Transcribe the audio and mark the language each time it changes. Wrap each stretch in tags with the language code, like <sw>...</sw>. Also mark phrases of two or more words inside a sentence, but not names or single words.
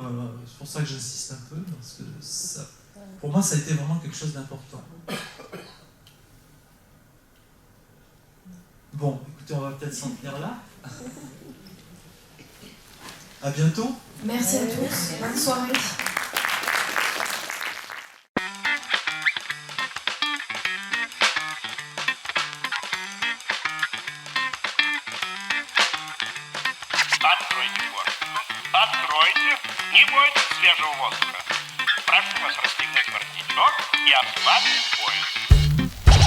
<fr>c'est pour ça que j'insiste un peu, parce que ça, pour moi, ça a été vraiment quelque chose d'important. Bon, écoutez, on va peut-être s'en tenir là. À bientôt. Merci à tous. Bonne soirée.</fr> <ru>Откройте форточку. Откройте. Не бойтесь свежего воздуха. Прошу вас расстегнуть воротничок и ослабить пояс.</ru>